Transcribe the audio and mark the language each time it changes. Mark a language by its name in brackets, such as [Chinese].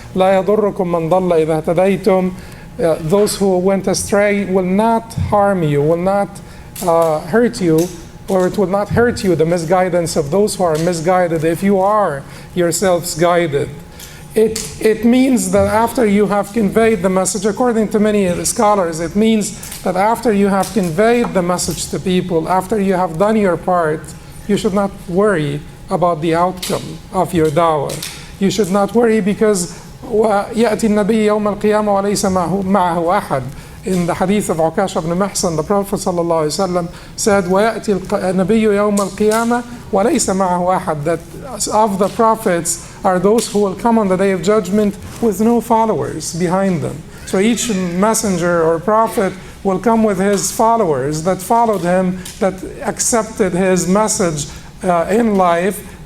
[Arabic] لَا يَضُرُّكُمْ مَنْ ضَلَّ إِذَا اهْتَدَيْتُمْ, [English] those who went astray will not harm you, will not hurt you, or it will not hurt you, the misguidance of those who are misguided, if you are yourselves guided. It means that after you have conveyed the message, according to many scholars, it means that after you have conveyed the message to people, after you have done your part, you should not worry about the outcome of your da'wah. You should not worry because [Arabic] يأتي النبي يوم القيامة وليس معه أحد. [English] In the hadith of Ukash ibn Mahsan, the Prophet ﷺ said, [Arabic] وَيَأْتِي النَّبِيُّ يَوْمَ الْقِيَامَةِ وَلَيْسَ مَعَهُ أَحَدٌ, [English] that of the prophets are those who will come on the day of judgment with no followers behind them. So each messenger or prophet will come with his followers that followed him, that accepted his message in life.